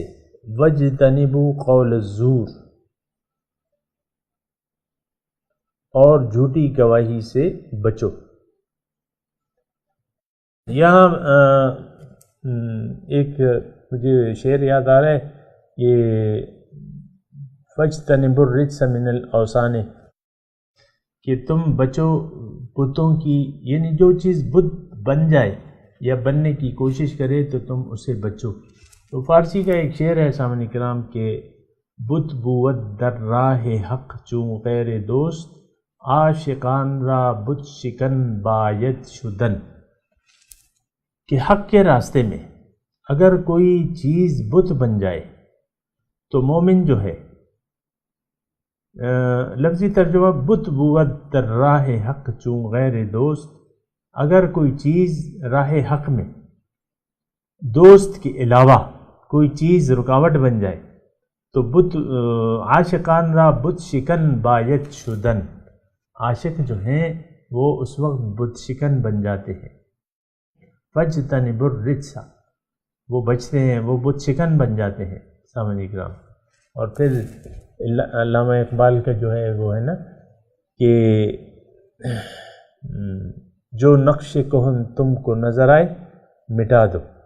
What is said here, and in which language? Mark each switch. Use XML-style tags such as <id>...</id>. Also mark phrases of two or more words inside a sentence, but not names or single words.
<ar>وَاجْتَنِبُوا قَوْلَ الزُّورِ،</ar> <ur>اور جھوٹی گواہی سے بچو. یہاں ایک مجھے شعر یاد آ رہا ہے، یہ</ur> <ar>فَاجْتَنِبُوا الرِّجْسَ مِنَ الْأَوْثَانِ،</ar> <ur>کہ تم بچو بتوں کی، یعنی جو چیز بت بن جائے یا بننے کی کوشش کرے تو تم اسے بچو. تو فارسی کا ایک شعر ہے سامعین کرام کہ</ur> <fa>بت بود در راہ حق چون غیر دوست، عاشقان را بت شکن باید شدن.</fa> <ur>کہ حق کے راستے میں اگر کوئی چیز بت بن جائے تو مومن جو ہے، لفظی ترجمہ</ur> <fa>بت بود در راہ حق چون غیر دوست،</fa> <ur>اگر کوئی چیز راہ حق میں دوست کے علاوہ کوئی چیز رکاوٹ بن جائے تو بت</ur> <fa>عاشقان را بت شکن باید شدن،</fa> <ur>عاشق جو ہیں وہ اس وقت بت شکن بن جاتے ہیں.</ur> <ar>فَاجْتَنِبُوا الرِّجْسَ،</ar> <ur>وہ بچتے ہیں، وہ بت شکن بن جاتے ہیں سامعین کرام. اور پھر علامہ اقبال کا جو ہے وہ ہے نا کہ جو نقش کہن تم کو نظر آئے مٹا دو.</ur>